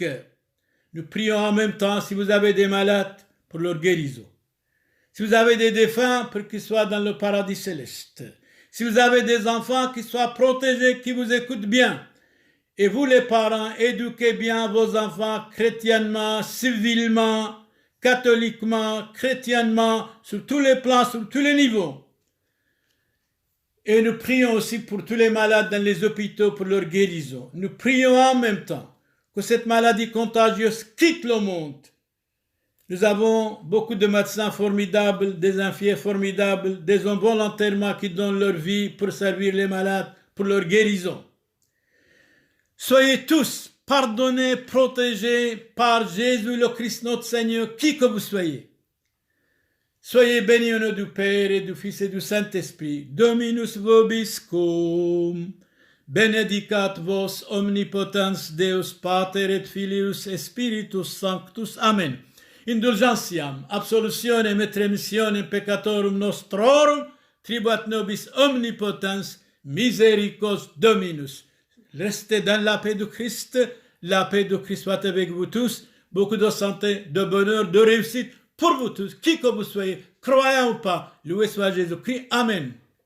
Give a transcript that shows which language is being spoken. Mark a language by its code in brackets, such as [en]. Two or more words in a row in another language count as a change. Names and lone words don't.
[fr] Nous prions en même temps, si vous avez des malades, pour leur guérison. Si vous avez des défunts, pour qu'ils soient dans le paradis céleste. Si vous avez des enfants, qu'ils soient protégés, qui vous écoutent bien. Et vous les parents, éduquez bien vos enfants chrétiennement, civilement, catholiquement, chrétiennement, sur tous les plans, sur tous les niveaux. Et nous prions aussi pour tous les malades dans les hôpitaux pour leur guérison. Nous prions en même temps que cette maladie contagieuse quitte le monde. Nous avons beaucoup de médecins formidables, des infirmiers formidables, des hommes volontairement qui donnent leur vie pour servir les malades, pour leur guérison. Soyez tous pardonnés, protégés par Jésus le Christ notre Seigneur, qui que vous soyez. Soyez bénis au nom du Père et du Fils et du Saint-Esprit. [la] Dominus vobiscum. Benedicat vos omnipotens Deus Pater et Filius et Spiritus Sanctus. Amen. Indulgentiam, absolutionem et remissionem peccatorum nostrorum, tribuat nobis omnipotens misericors Dominus. [fr] Restez dans la paix de Christ. La paix de Christ soit avec vous tous. Beaucoup de santé, de bonheur, de réussite pour vous tous, qui que vous soyez, croyant ou pas. Loué soit Jésus-Christ. Amen.